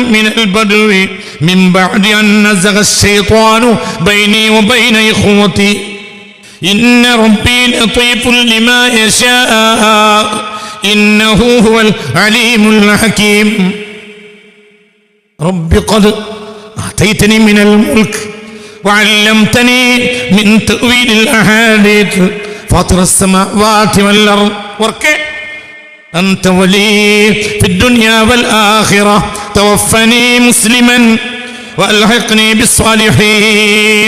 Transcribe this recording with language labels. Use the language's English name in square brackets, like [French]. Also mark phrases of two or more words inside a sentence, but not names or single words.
[Arabic] من البدو من بعد أن نزغ الشيطان بيني وبين إخوتي إن ربي لطيف لما يشاء إنه هو العليم الحكيم رب قد آتيتني من الملك وعلمتني من تأويل الأحاديث فاطر السماوات والأرض ورك أنت ولي في الدنيا والآخرة توفني مسلما وألحقني بالصالحين.